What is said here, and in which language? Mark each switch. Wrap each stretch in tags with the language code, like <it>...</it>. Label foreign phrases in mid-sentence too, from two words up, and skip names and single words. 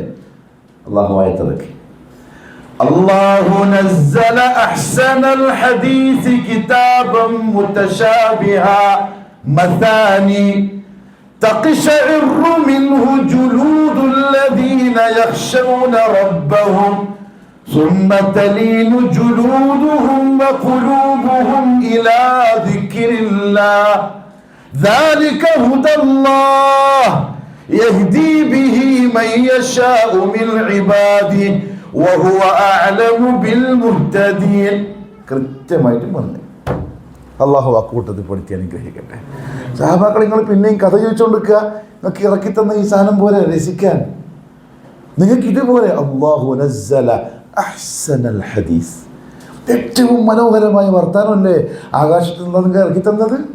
<ml>അള്ളാഹു ആയത്തിറക്കി.</ml> <ar>الله نزل أحسن الحديث كتابا متشابها مثاني تقشعر منه جلود الذين يخشون ربهم ثم تلين جلودهم وقلوبهم إلى ذكر الله ذلك هدى الله يهدي به من يشاء من عباده وهو أعلم بالمهتدين.</ar> <ml>കൃത്യമായിട്ട് പറഞ്ഞു. അള്ളാഹു ആ കൂട്ടത്തിൽ പഠിച്ച് അനുഗ്രഹിക്കട്ടെ. സഹാബാക്കൾ, നിങ്ങൾ പിന്നെയും കഥ ചോദിച്ചുകൊണ്ടിരിക്കുക. നിങ്ങൾക്ക് ഇറക്കി തന്ന ഈ സാധനം പോലെ രസിക്കാൻ നിങ്ങൾക്ക് ഇതുപോലെ</ml> <ar>الله نزل أحسن الحديث,</ar> <ml>ഏറ്റവും മനോഹരമായ വർത്താനമല്ലേ ആകാശത്തിൽ നിന്ന് നിങ്ങൾക്ക് ഇറക്കി തന്നത്?</ml>